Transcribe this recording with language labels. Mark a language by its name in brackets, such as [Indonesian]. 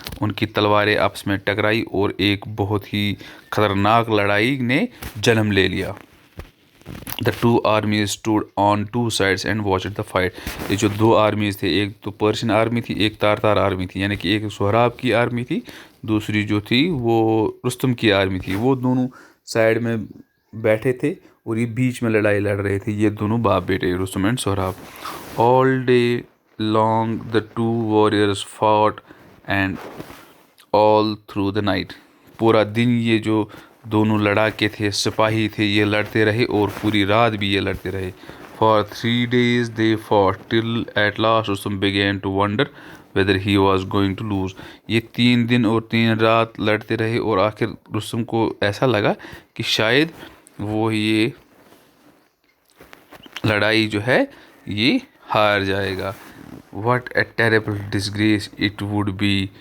[Urdu] ان کی تلواریں آپس میں ٹکرائی اور ایک بہت ہی خطرناک لڑائی نے جنم لے لیا. [English] The two armies stood on two sides and watched the fight. [Urdu] یہ جو دو آرمیز تھے، ایک تو پرشین آرمی تھی، ایک تارتار آرمی تھی، یعنی کہ ایک سہراب کی آرمی تھی، دوسری جو تھی وہ رستم کی آرمی تھی. وہ دونوں سائڈ میں بیٹھے تھے اور یہ بیچ میں لڑائی لڑ رہے تھے، یہ دونوں باپ بیٹے Rustam and Sohrab. [English] All day long the two warriors fought and all through the night. [Urdu] پورا دن یہ جو دونوں لڑاکے تھے، سپاہی تھے، یہ لڑتے رہے اور پوری رات بھی یہ لڑتے رہے. [English] For 3 days they fought till at last Rustam began to wonder whether he was going to lose. [Urdu] یہ 3 دن اور 3 رات لڑتے رہے اور آخر رستم کو ایسا لگا کہ شاید وہ یہ لڑائی جو ہے یہ ہار جائے گا. [English] What a terrible disgrace it would be.